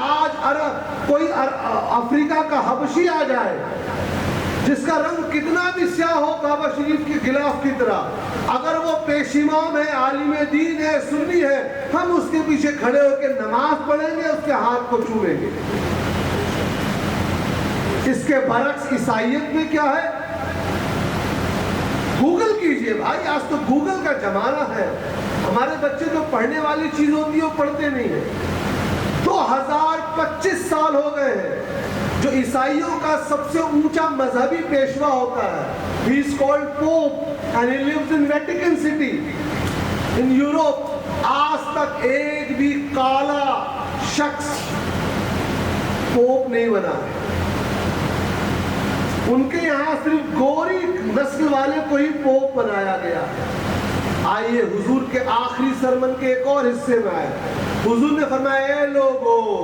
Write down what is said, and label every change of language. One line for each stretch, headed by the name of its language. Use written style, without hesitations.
Urdu: آج کوئی افریقہ کا حبشی آ جائے جس کا رنگ کتنا بھی سیاہ ہو کعبہ شریف کے غلاف کی طرح, اگر وہ پیش امام ہے, عالم دین ہے, سنی ہے, ہم اس کے پیچھے کھڑے ہو کے نماز پڑھیں گے, اس کے ہاتھ کو چومیں گے. اس کے برعکس عیسائیت میں کیا ہے؟ گوگل کیجئے بھائی, آج تو گوگل کا زمانہ ہے. ہمارے بچے جو پڑھنے والی چیز ہوتی ہے وہ پڑھتے نہیں ہیں. 2025 سال ہو گئے ہیں. جو عیسائیوں کا سب سے اونچا مذہبی پیشوا ہوتا ہے,
English: he is called Pope and he lives in Vatican City in Europe.
Urdu: آج تک ایک بھی کالا شخص پوپ نہیں بنا. ان کے یہاں صرف گوری نسل والے کو ہی پوپ بنایا گیا. آئیے حضور کے آخری سرمن کے ایک اور حصے میں آئے. حضور نے فرمایا اے لوگو,